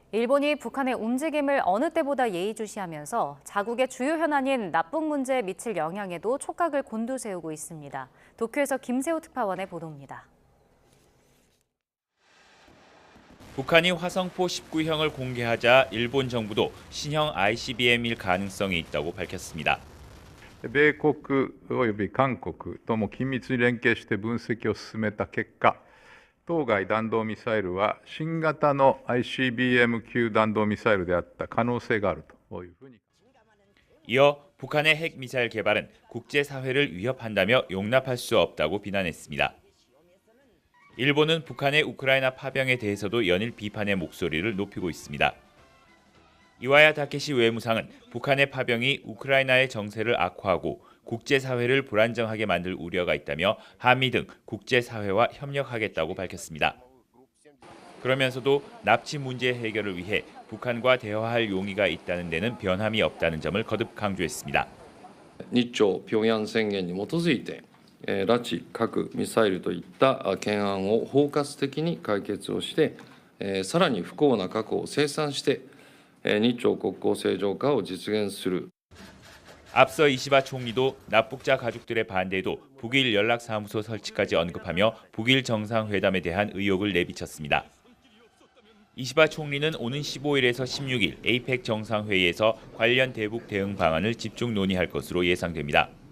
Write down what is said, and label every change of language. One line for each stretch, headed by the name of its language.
Korean: 일본이 북한의 움직임을 어느 때보다 예의주시하면서 자국의 주요 현안인 납북 문제에 미칠 영향에도 촉각을 곤두세우고 있습니다. 도쿄에서 김세호 특파원의 보도입니다. 북한이 화성포 19형을 공개하자 일본 정부도 신형 ICBM일 가능성이 있다고 밝혔습니다.
Japanese: 米国および韓国とも緊密に連携して分析を進めた結果、当該弾道ミサイルは新型の ICBM級弾道ミサイルであった可能性があるというふうに。
Korean: 이어 북한의 핵미사일 개발은 국제사회를 위협한다며 용납할 수 없다고 비난했습니다. 일본은 북한의 우크라이나 파병에 대해서도 연일 비판의 목소리를 높이고 있습니다. 이와야 다케시 외무상은 북한의 파병이 우크라이나의 정세를 악화하고 국제사회를 불안정하게 만들 우려가 있다며 한미 등 국제사회와 협력하겠다고 밝혔습니다. 그러면서도 납치 문제 해결을 위해 북한과 대화할 용의가 있다는 데는 변함이 없다는 점을 거듭 강조했습니다.
Japanese: 日朝平壌宣言に基づいて拉致、核、ミサイルといった懸案を包括的に解決をして、さらに不幸な過去を清算して日朝国交正常化を実現する.
Korean: 앞서 이시바 총리도 납북자 가족들의 반대에도 북일 연락사무소 설치까지 언급하며 북일 정상회담에 대한 의혹을 내비쳤습니다. 이시바 총리는 오는 15일에서 16일 에이펙 정상회의에서 관련 대북 대응 방안을 집중 논의할 것으로 예상됩니다.